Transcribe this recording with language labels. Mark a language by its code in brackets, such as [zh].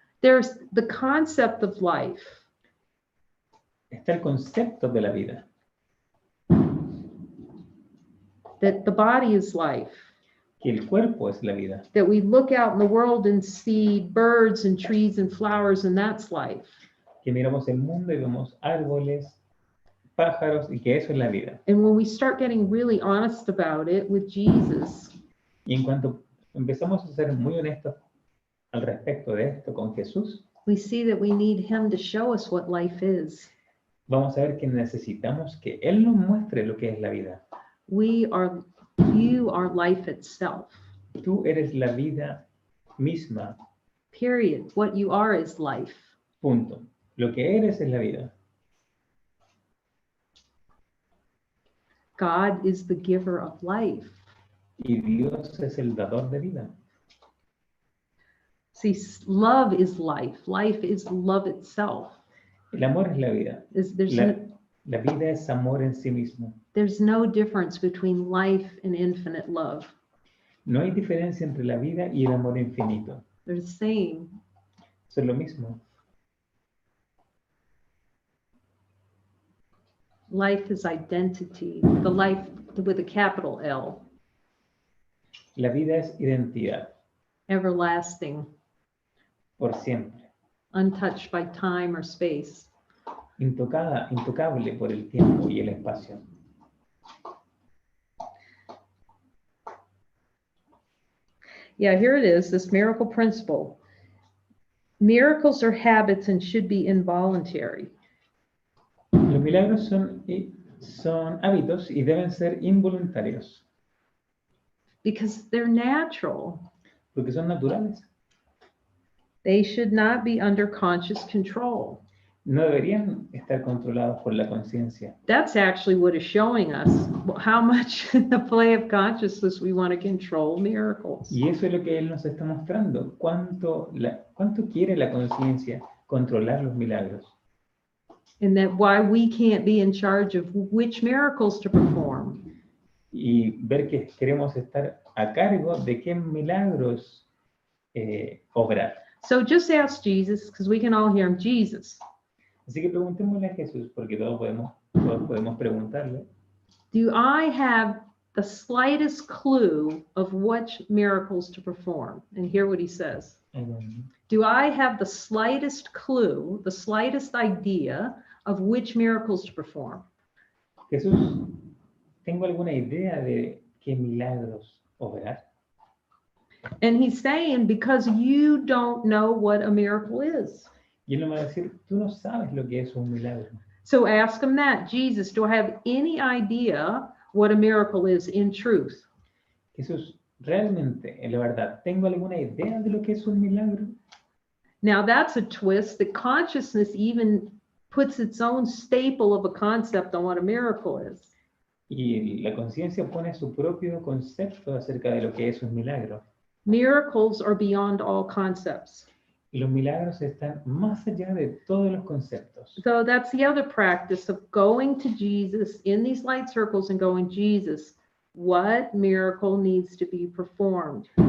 [en] There's the concept of life. [es] Está el concepto de la vida, [en] That the body is life. [es] que el cuerpo es la vida, [en] That we look out in the world and see birds and trees and flowers, and that's life. [es] que miramos el mundo y vemos árboles, pájaros y que eso es la vida. [en] And when we start getting really honest about it with Jesus, [es] Y en cuanto empezamos a ser muy honestos al respecto de esto con Jesús, [en] we see that we need him to show us what life is. [es] vamos a ver que necesitamos que Él nos muestre lo que es la vida. [en] You are life itself. [es] Tú eres la vida misma, [en] Period. What you are is life. [es] punto. Lo que eres es la vida. [en] God is the giver of life. [es] Y Dios es el dador de vida. [en] See, love is life. Life is love itself. [es] El amor es la vida. La vida es amor en sí mismo. [en] There's no difference between life and infinite love. [es] No hay diferencia entre la vida y el amor infinito. [en] They're the same. [es] Son lo mismo. [en] Life is identity. The life with a capital L. [es] La vida es identidad, [en] Everlasting. [es] por siempre. [en] Untouched by time or space. [es] Intocable por el tiempo y el espacio. [en] Yeah, here it is, this miracle principle. Miracles are habits and should be involuntary. [es] Los milagros son hábitos y deben ser involuntarios. [en] because they're natural. [es] porque son naturales. [en] They should not be under conscious control. [es] No deberían estar controlados por la conciencia. [en] That's actually what is showing us how much in the play of consciousness we want to control miracles. [es] Y eso es lo que Él nos está mostrando. ¿Cuánto quiere la conciencia controlar los milagros? [en] And that why we can't be in charge of which miracles to perform. [es] Y ver que queremos estar a cargo de qué milagros obrar. [en] So just ask Jesus, because we can all hear him, Jesus, [es] Así que preguntémosle a Jesús, porque todos podemos preguntarle. [en] do I have the slightest clue of which miracles to perform? And hear what he says. Do I have the slightest clue, the slightest idea of which miracles to perform? [es] Jesús, ¿tengo alguna idea de qué milagros obrar? [en] And he's saying, because you don't know what a miracle is. [es] Y Él nos va a decir, tú no sabes lo que es un milagro. [en] So ask him that. Jesus, do I have any idea what a miracle is in truth? [es] Jesús, realmente, en la verdad, ¿tengo alguna idea de lo que es un milagro? [en] Now that's a twist. The consciousness even puts its own staple of a concept on what a miracle is. [es] Y la conciencia pone su propio concepto acerca de lo que es un milagro. [en] Miracles are beyond all concepts. [es] Y los milagros están más allá de todos los conceptos. [en] So that's the other practice of going to Jesus in these light circles and going, Jesus, what miracle needs to be performed?